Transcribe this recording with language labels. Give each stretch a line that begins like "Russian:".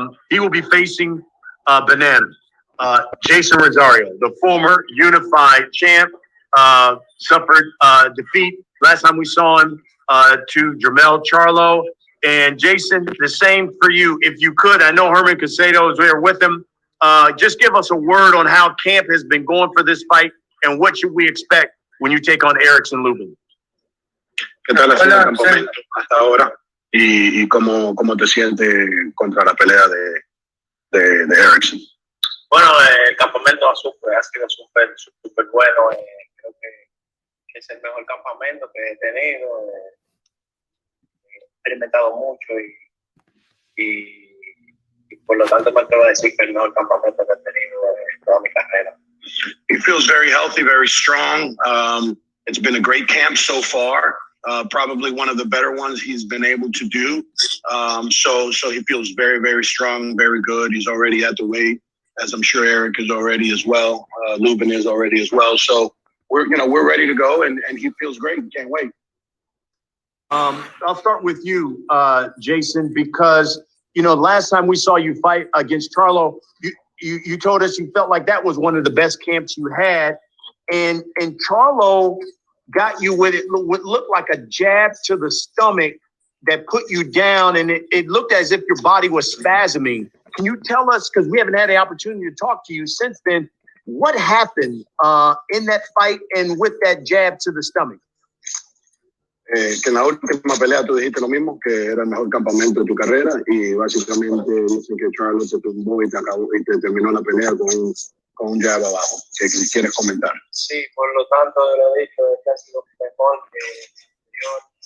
English: He will be facing Banana. Jason Rosario, the former unified champ, suffered defeat last time we saw him to Jermell Charlo. And Jason, the same for you. If you could, I know Herman Casado is there with him. Just give us a word on how camp has been going for this fight and what should we expect when you take on Erickson LUBIN.
Spanish: ¿Qué tal ha sido el campamento hasta ahora? ¿Y cómo te sientes contra la pelea de Erickson? Bueno, el campamento ha sido súper bueno. Creo que es el mejor campamento que he tenido. He experimentado mucho y por lo tanto me atrevo a decir que es el mejor campamento que he tenido en toda mi carrera.
English: He feels very healthy, very strong. It's been a great camp so far. Probably one of the better ones he's been able to do. So he feels very, very strong, very good. He's already at the weight, as I'm sure Eric is already as well. Lubin is already as well. So we're ready to go, and he feels great. Can't wait. I'll start with you, Jason, because last time we saw you fight against Charlo, you told us you felt like that was one of the best camps you had, and Charlo got you with what looked like a jab to the stomach that put you down, and it looked as if your body was spasming. Can you tell us, because we haven't had the opportunity to talk to you since then, what happened in that fight and with that jab to the stomach?
Spanish: Que en la última pelea tú dijiste lo mismo, que era el mejor campamento de tu carrera, y básicamente dicen que Charles te tumbó y te terminó la pelea con un jab abajo. ¿Qué quieres comentar? Sí, por lo tanto, lo he dicho, este ha sido mejor que el anterior.